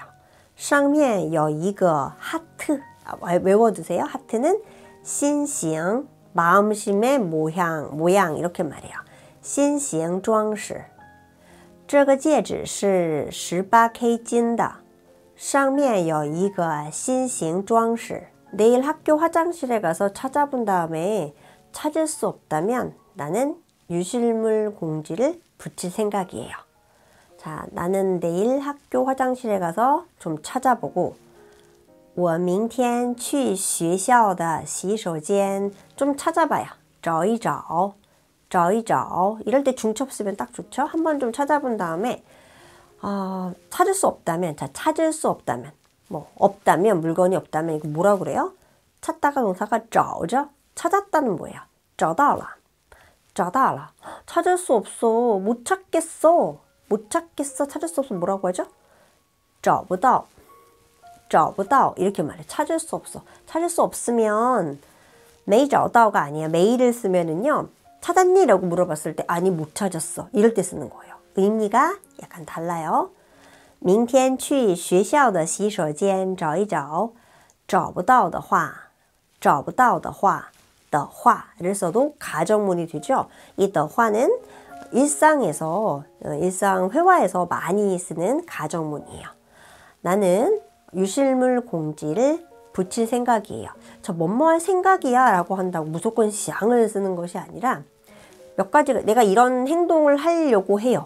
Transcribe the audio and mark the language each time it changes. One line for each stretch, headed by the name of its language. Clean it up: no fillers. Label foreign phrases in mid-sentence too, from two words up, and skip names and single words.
Chinese: 上面有一个
Korean: 하트. 외워두세요. 하트는 心形, 마음심의 모양 이렇게 말해요.
Chinese: 心形装饰. 这个戒指是 18K 金的. 上面有一个心形装饰.
Korean: 내일 학교 화장실에 가서 찾아본 다음에 찾을 수 없다면 나는 유실물 공지를 붙일 생각이에요. 자, 나는 내일 학교 화장실에 가서 좀 찾아보고
Chinese: 我明天去学校的洗手间
Korean: 좀 찾아봐요.
Chinese: 找一找. 找一找.
Korean: 이럴 때 중첩 쓰면 딱 좋죠. 한번 좀 찾아본 다음에 찾을 수 없다면, 자, 찾을 수 없다면, 없다면, 물건이 없다면 이거 뭐라 그래요? 찾다가 동사가 找죠? 찾았다는 뭐예요?
Chinese: 找到了. 找到了.
Korean: 찾을 수 없어. 못 찾겠어. 못 찾겠어. 찾을 수 없어. 뭐라고 하죠?
Chinese: 找不到. 找不到.
Korean: 이렇게 말해. 찾을 수 없어. 찾을 수 없으면
Chinese: 没找到
Korean: 가 아니야. 메이를 쓰면은요. 찾았니? 라고 물어봤을 때 아니 못 찾았어. 이럴 때 쓰는 거예요. 의미가 약간 달라요.
Chinese: 明天去学校的洗手间找一找找不到的话找不到的话的话
Korean: 를 써도 가정문이 되죠. 이 的话는 일상에서 일상 회화에서 많이 쓰는 가정문이에요. 나는 유실물 공지를 붙일 생각이에요. 저 뭐뭐 할 생각이야 라고 한다고 무조건 샹을 쓰는 것이 아니라 몇 가지가 내가 이런 행동을 하려고 해요.